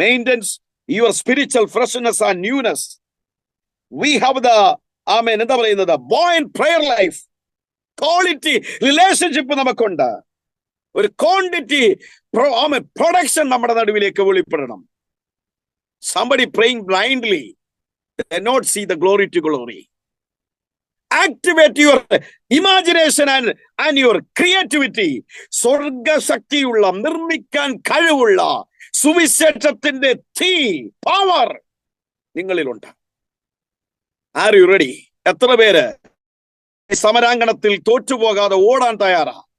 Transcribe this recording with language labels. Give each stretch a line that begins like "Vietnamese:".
English: Maintains your spiritual freshness and newness. We have the
Malayalam: എന്താ പറയുന്നത്,
English: Buoyant prayer life.
Malayalam: Quality relationship നമുക്കുണ്ട്. ഒരു quantity production നമ്മുടെ നടുവിലേക്ക് വെളിപ്പെടണം.
English: Somebody praying blindly cannot see the glory to glory. Activate your imagination and your creativity.
Malayalam: സ്വർഗശക്തിയുള്ള, നിർമ്മിക്കാൻ കഴിവുള്ള സുവിശേഷത്തിന്റെ തീ, power നിങ്ങളിലുണ്ട്.
English: Are you ready?
Malayalam: എത്ര പേര് സമരാങ്കണത്തിൽ തോറ്റുപോകാതെ ഓടാൻ തയ്യാറാ?